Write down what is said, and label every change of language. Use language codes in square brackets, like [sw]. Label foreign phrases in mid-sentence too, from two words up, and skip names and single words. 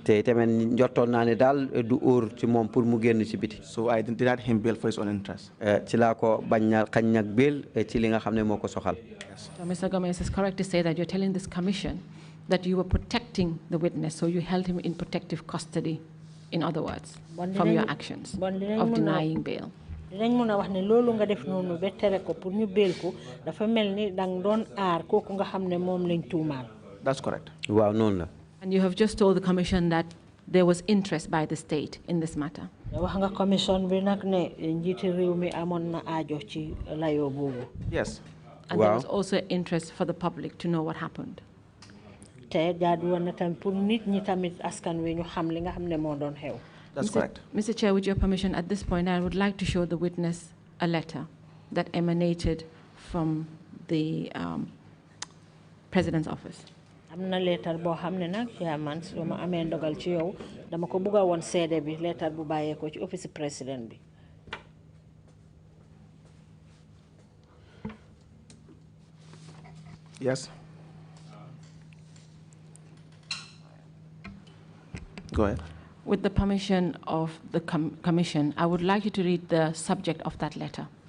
[en] So I denied him bail for his own interest. So Mr. Gomez is correct to say that you're telling this commission that you were protecting the witness, so you held him in protective custody, in other words, from your actions of denying bail. [wo] Dinañ mëna wax ne loolu nga def nonu ba téré ko pour ñu bail ko dafa melni dang doon aar koku nga xamne mom lañ tuumal. [en] That's correct. [wo] Waaw non la. [en] And you have just told the commission that there was interest by the state in this matter. [wo] Wax nga commission bi nak ne njiti rew mi amon na aajo ci layo bobu. [en] Yes. And there was also interest for the public to know what happened. [wo] Té jaadu won na tam pour nit ñi tamit askan wi ñu xam li nga xamne mo doon xew. [en] That's correct. Mr. Chair, with your permission, at this point, I would like to show the witness a letter that emanated from the President's office. [wo] Amna letter bo xamne nak chairman so ma amé ndogal ci yow dama ko bëgga won cédé bi letter bu bayé ko ci office président bi. [en] Yes. Go ahead. With the permission of the commission, I would like you to read the subject of that letter.